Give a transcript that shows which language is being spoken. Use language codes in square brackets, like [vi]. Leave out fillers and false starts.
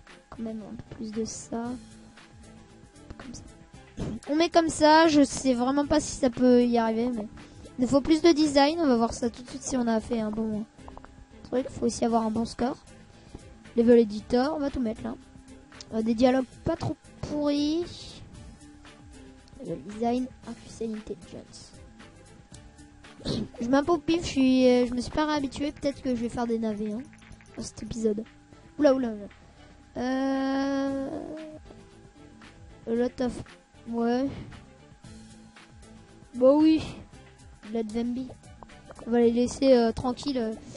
[fr] quand même un peu plus de ça. Comme ça. On met comme ça, je sais vraiment pas si ça peut y arriver, mais il faut plus de design, on va voir ça tout de suite si on a fait un bon truc. Il faut aussi avoir un bon score. Level editor, on va tout mettre là. Des dialogues pas trop pourris. [en] Level design, artificial intelligence. [fr] Je mets un peu au pif, je me suis pas réhabitué, peut-être que je vais faire des navets hein, dans cet épisode. Oula. [en] A lot of... [fr] Ouais. Bah oui. [en] Let them be. [fr] On va les laisser tranquilles.